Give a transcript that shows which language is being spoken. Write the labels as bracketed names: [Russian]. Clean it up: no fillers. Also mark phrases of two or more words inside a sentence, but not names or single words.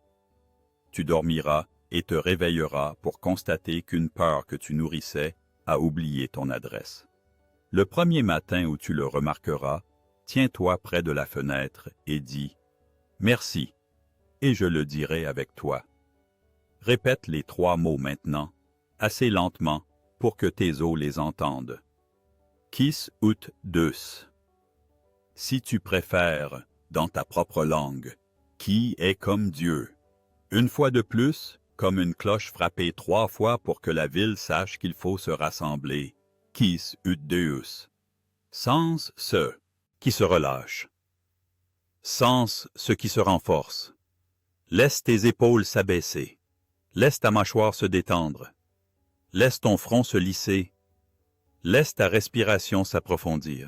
[French] Tu dormiras et te réveilleras pour constater qu'une peur que tu nourrissais a oublié ton adresse. Le premier matin où tu le remarqueras, tiens-toi près de la fenêtre et dis « Merci » et je le dirai avec toi. Répète les 3 mots maintenant, assez lentement pour que tes os les entendent. [Latin] Quis ut Deus. [French] Si tu préfères, dans ta propre langue, qui est comme Dieu. Une fois de plus, comme une cloche frappée 3 fois pour que la ville sache qu'il faut se rassembler. [Latin] Quis ut Deus. [French] Sens ce qui se relâche. Sens ce qui se renforce. Laisse tes épaules s'abaisser. Laisse ta mâchoire se détendre. Laisse ton front se lisser. Laisse ta respiration s'approfondir.